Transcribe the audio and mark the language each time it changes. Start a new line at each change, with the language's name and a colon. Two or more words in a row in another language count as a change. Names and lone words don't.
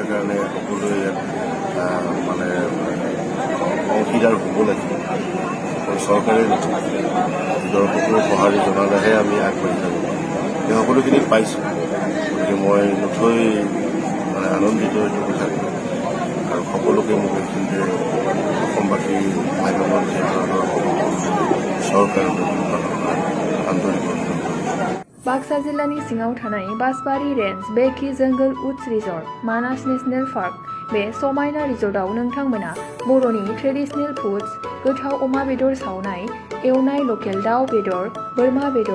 Assamese: কাৰণে সকলোৱে ইয়াত মানে অংশীদাৰ হ'ব লাগিব চৰকাৰে দৰ্শকৰ সঁহাৰি জনালেহে আমি আগবাঢ়ি যাব এই সকলোখিনি পাইছোঁ গতিকে মই নথৈ মানে আনন্দিত এইটো কথা আৰু সকলোকে মোক এইখিনিতে অসমবাসী ভ্ৰাম্যমাণ থিয়েটাৰৰ চৰকাৰৰ আন্তৰিক
Bodo: बाक्सा जिल्लानि सिङाव थानाय बासबारि रेन्ज बेकि जंगल उड्स रिजर्ट मानास नेशनेल पार्क बे समायना रिजर्टआव नोंथांमोना बर'नि
English: traditional foods
Bodo: गोथाव अमा बेदर सावनाय एवनाय लकेल दाउ बेदर बोरमा बेदर